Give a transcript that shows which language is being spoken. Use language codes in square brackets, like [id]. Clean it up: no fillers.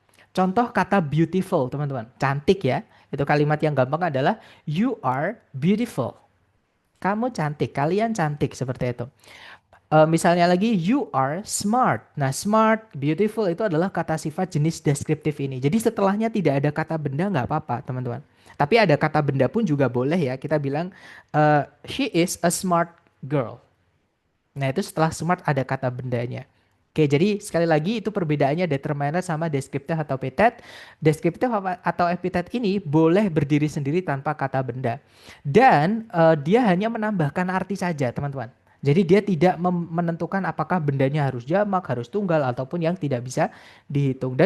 [id] Contoh kata beautiful, teman-teman. Cantik ya. Itu kalimat yang gampang adalah [en] you are beautiful. [id] Kamu cantik, kalian cantik seperti itu. Misalnya lagi [en] you are smart. [id] Nah, smart, beautiful itu adalah kata sifat jenis deskriptif ini. Jadi setelahnya tidak ada kata benda nggak apa-apa, teman-teman. Tapi ada kata benda pun juga boleh ya. Kita bilang [en] she is a smart girl. [id] Nah, itu setelah smart ada kata bendanya. Oke, jadi sekali lagi itu perbedaannya determiner sama deskriptif atau epitet. Deskriptif atau epitet ini boleh berdiri sendiri tanpa kata benda. Dan dia hanya menambahkan arti saja, teman-teman. Jadi dia tidak menentukan apakah bendanya harus jamak, harus tunggal, ataupun yang tidak bisa dihitung.